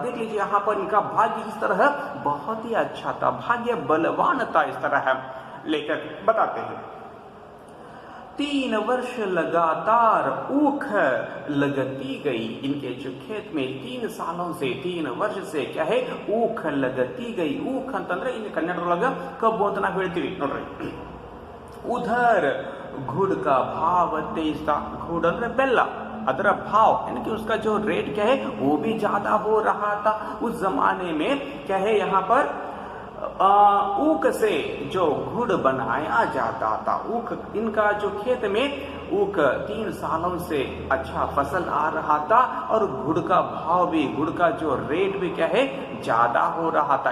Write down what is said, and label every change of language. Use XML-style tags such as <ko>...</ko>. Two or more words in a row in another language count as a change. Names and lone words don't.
<hi>देख लीजिए यहाँ पर इनका भाग्य इस तरह बहुत ही अच्छा था, भाग्य बलवान था। इस तरह लेखक बताते हैं। 3 वर्ष लगातार ऊख लगती गई। इनके जो खेत में 3 सालों से, 3 वर्ष से क्या है, ऊख लगती गई।</hi> <kn>ऊख ಅಂತಂದ್ರೆ ಇಲ್ಲಿ ಕನ್ನಡದೊಳಗ ಕಬ್ಬು ಅಂತ ನಾವು ಹೇಳ್ತೀವಿ ನೋಡ್ರಿ।</kn> <hi>उधर गुड़ का भाव तेज था। गुड़</hi> <kn>ಅಂದ್ರೆ ಬೆಲ್ಲ, ಅದರ</kn> <hi>भाव यानी कि उसका जो रेट क्या है वो भी ज्यादा हो रहा था। उस जमाने में क्या है, यहाँ पर ऊख से जो गुड़ बनाया जाता था। ऊख, इनका जो खेत में ऊख 3 सालों से अच्छा फसल आ रहा था और गुड़ का भाव भी, गुड़ का जो रेट भी क्या है ज्यादा हो रहा था।</hi>